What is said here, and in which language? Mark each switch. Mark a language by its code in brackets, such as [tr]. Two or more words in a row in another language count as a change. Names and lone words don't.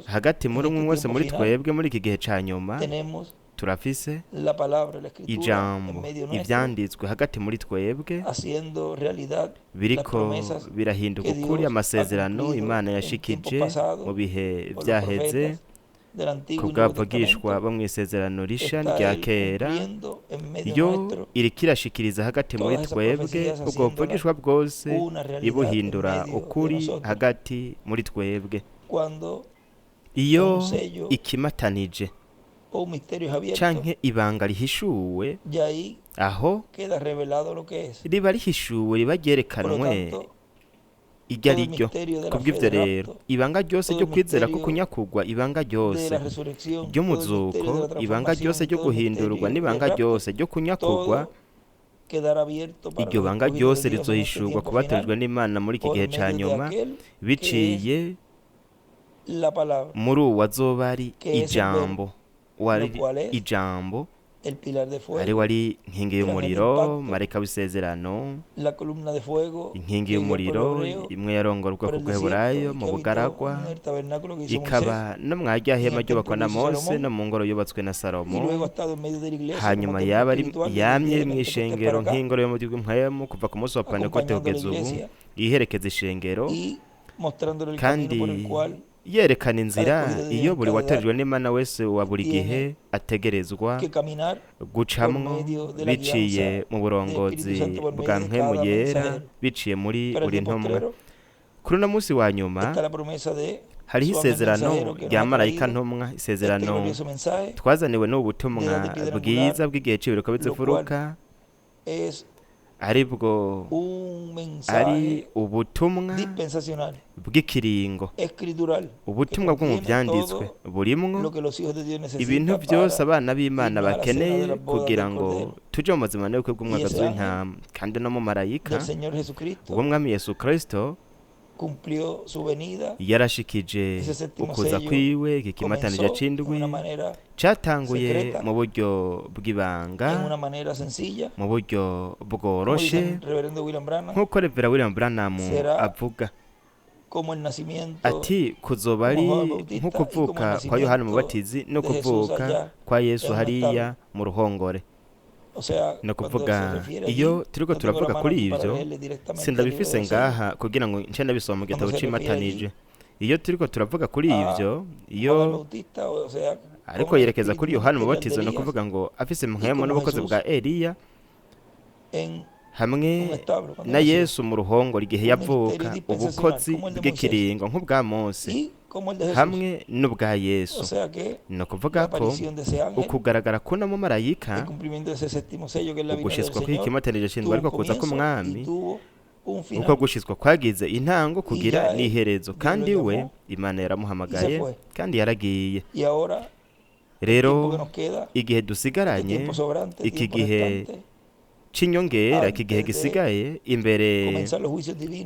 [rn] hagati [es] en [rn] muri umwe [es] este [rn] wese [es] tiempo [rn] muri [es] final, [rn] twebwe muri iki gihe ca nyuma [es] tenemos [rn] turafise [es] la palabra, la escritura en [rn] ijambo, [es] medio nuestro, [rn] ivyanditswe hagati muri twebwe [es] haciendo realidad las [rn] biriko [es] promesas [rn] birahinduka [es] que [rn] ukuri [es] Dios ha [rn] amasezerano [es] cumplido [rn] Imana [es] en tiempo [rn] yashikije [es] pasado [rn] mu bihe [es] por los [rn] vyaheze [es] profetas del Antiguo [rn] ku [es] y Nuevo [rn] bw'abavugishwa [es] Testamento. [rn] bo mw'isezerano risha [es] Está [rn] rya [es] Él [rn] kera, [es] cumpliendo en medio [rn] yo [es] nuestro [rn] iriko irashikiriza hagati muri [es] todas esas [rn] twebwe [es] profecías, [rn] ubwo [es] haciéndolas [rn] buvugishwa bwose [es] una realidad en [rn] ibuhindura [es] medio de [rn] ukuri [es] nosotros. [rn] hagati muri twebwe. [es] Cuando [rn] Iyo [es] un sello [rn] ikimatanije [es] o un misterio es abierto, [rn] canke ibanga rihishuwe, [es] ya ahí [rn] aho [es] queda revelado lo que es. [rn] riba rihishuwe, riba [es] Por lo [rn] ryerekanwe [es] tanto, [rn] iryo ari [es] todo el [rn] ryo. [es] misterio de la fe [rn] Kubw'ivyo [es] de [rn] rero [es] rapto, [rn] ibanga ryose [es] todo [rn] ryo [es] el [rn] kwizera ko [es] misterio [rn] kunyakugwa, ibanga [es] de [rn] ryose [es] la resurrección, todo el [rn] ry'umuzuko, [es] misterio de la [rn] ibanga ryose [es] transformación, [rn] ryo [es] todo el [rn] guhindurwa, [es] misterio del [rn] n'ibanga [es] rapto, [rn] ryose ryo kunyakugwa, [es] todo quedará abierto para [rn] iryo [es] los [rn] banga [es] escogidos [rn] ryose [es] de Dios en este [rn] rizohishurwa [es] tiempo [rn] ku batojwe [es] final [rn] n'Imana muri iki [es] por [rn] gihe ca [es] medio de [rn] nyuma, [es] aquel que es [rn] biciye [es] la palabra, [rn] muri uwo azoba ari [es] que es el [rn] ijambo, [es] lo [rn] wari [es] cual es [rn] ijambo, [es] el pilar de [rn] ari [es] fuego, [rn] wari inkingi [es] el ángel del [rn] y'umuriro, [es] pacto, [rn] marayika w'isezerano, [es] la columna de fuego [rn] inkingi [es] que guía al pueblo [rn] y'umuriro [es] hebreo [rn] imwe yarongora [es] por [rn] ubwoko [es] el [rn] bw'Eheburayo [es] desierto y [rn] mu [es] que habitó [rn] bugaragwa, [es] en el tabernáculo que hizo Moisés [rn] ikaba no mwarya [es] y en [rn] hema [es] el [rn] ryubakwa [es] templo [rn] na [es] que hizo [rn] Mose no [es] Salomón, [rn] mu ngoro yubatswe na [es] y [rn] Salomo, [es] luego ha estado en medio de la iglesia como [rn] hanyuma [es] templo [rn] yaba ari [es] espiritual desde el [rn] yamye [es] día de [rn] mu [es] Pentecostés [rn] ishengero [es] para acá, [rn] nk'ingoro yo mu gihugu mpwemu kuva ku munsi wa Pentekote [es] acompañando a la [rn] kugeza ubu [es] iglesia [rn] yiherekeza ishengero [es] y mostrándole el camino por el [rn] kandi [es] cual [rn] yerekana inzira [es] escogido de [rn] iyo buri [es] cada [rn] watorijwe n'Imana wese wa buri [es] tiene [rn] gihe ategerezwa [es] que caminar por [rn] gucamwo [es] medio de la [rn] biciye [es] guianza [rn] mu [es] del [rn] burongozi [es] Espíritu Santo por [rn] bwa [es] medio de [rn] mpwemu [es] cada [rn] yera [es] mensajero. [rn] biciye muri [es] Pero el [rn] buri [es] día [rn] ntumwa. [es] postrero [rn] kuri uno munsi wa nyuma [es] está la promesa de [rn] hariho [es] su ángel [rn] isezerano [es] mensajero que nos [rn] rya [es] ha [rn] marayika [es] traído [rn] ntumwa, [es] este [rn] isezerano [es] glorioso mensaje, [rn] twazaniwe n'ubu butumwa [es] de edad de piedra [rn] bwiza [es] angular, [rn] bw'igihe cy'ibiruka [es] lo [rn] bizifuruka, [es] es [rn] ari bwo [es] un [rn] ari [es] mensaje [rn] ubutumwa [es] dispensacional, [rn] bw'ikiringo, [es] escritural, que [rn] ubutumwa bwo mu [es] contiene [rn] byanditswe [es] todo [rn] burimwo [es] lo que los hijos de Dios [rn] ibintu [es] necesitan [rn] byose [es] para [rn] abana b'Imana [es] irnos a la cena de [rn] bakeneye [es] las bodas [rn] kugira [es] del [rn] ngo [es] Cordero. [rn] tuje mu mazima n'ubukwe bw'umwagazi [es] Y ese [rn] w'intama. Kandi no mu marayika [es] del Señor Jesucristo [rn] ubw'umwami Yesu Kristo [es] cumplió su venida. [rn] yarashikije [es] Ese séptimo [rn] ukuza [es] sello [rn] kwiwe, iki kimatanije [es] Comenzó de [rn] c'indwi [es] una manera [rn] catanguye [es] secreta, [rn] mu buryo bw'ibanga, [es] en una manera sencilla, [rn] mu buryo [es] como [rn] bworoshe, [es] dice el reverendo William Branham, [rn] nk'uko Revera William Branham [es] será [rn] avuga [es] como el nacimiento [rn] ati kuzoba ari [es] como Juan Bautista [rn] nko [es] y como [rn] kuvuka [es] el [rn] kwa Yohana [es] nacimiento [rn] Umubatizi no [es] de Jesús [rn] kuvuka [es] allá [rn] kwa Yesu [es] en un [rn] hariya [es] establo. [rn] mu ruhongore. [es] O sea, [rn] no [es] cuando [rn] kuvuga [es] se refiere allí, [rn] iyo turiko [es] no tengo la [rn] turavuga [es] mano [rn] kuri [es] aquí para [rn] ivyo [es] leerle directamente el libro [rn] sindabifise [es] de los sellos. [rn] ngaha kugira ngo nce ndabisoma mu gitabo [es] Cuando se refiere [rn] c'imatanije. Iyo turiko turavuga kuri [es] a [rn] ivyo, [es] Juan [rn] iyo [es] Bautista, o sea, [rn] ariko [es] como el [rn] yerekeza [es] espíritu [rn] kuri Yohana [es] ministerial [rn] Umubatizi [es] de [rn] no [es] Elías [rn] kuvuga ngo afise [es] y [rn] impwemu [es] como [rn] n'ubukozi [es] Jesús [rn] bwa Eliya [es] en [rn] hamwe [es] un establo cuando [rn] na [es] nació. [rn] Yesu mu ruhongore igihe [es] Un [rn] yavuka, [es] ministerio dispensacional, [rn] ubukozi [es] como el de [rn] bw'ikiringo nk'ubwa Mose [es] Y como el de Jesús. [rn] hamwe n'ubwa [es] O [rn] Yesu. [es] sea que [rn] no [es] la [rn] kuvuga ko [es] aparición de ese ángel, [rn] ukugaragara kuno mu [es] el [rn] marayika, [es] cumplimiento de ese séptimo sello que es la venida del [rn] ugushitswa [es] Señor, [rn] kw'ikimatanije c'indwi [es] tuvo [rn] ariko [es] un [rn] kuza [es] comienzo [rn] k'umwami, [es] y tuvo un [rn] uko [es] final. [rn] gushitswa kwagize intango kugira [es] ya [rn] n'iherezo, [es] Dios [rn] kandi [es] lo [rn] we [es] llamó [rn] Imana [es] y [rn] yaramuhamagaye [es] se fue. [rn] kandi yaragiye. [es] Y ahora, el [rn] Rero [es] tiempo que nos queda, [rn] igihe [es] el [rn] dusigaranye, [es] tiempo sobrante, el [rn] iki [es] tiempo [rn] gihe [es] restante, [rn] c'inyongera, iki gihe [es] antes de [rn] gisigaye imbere [es] comenzar los juicios divinos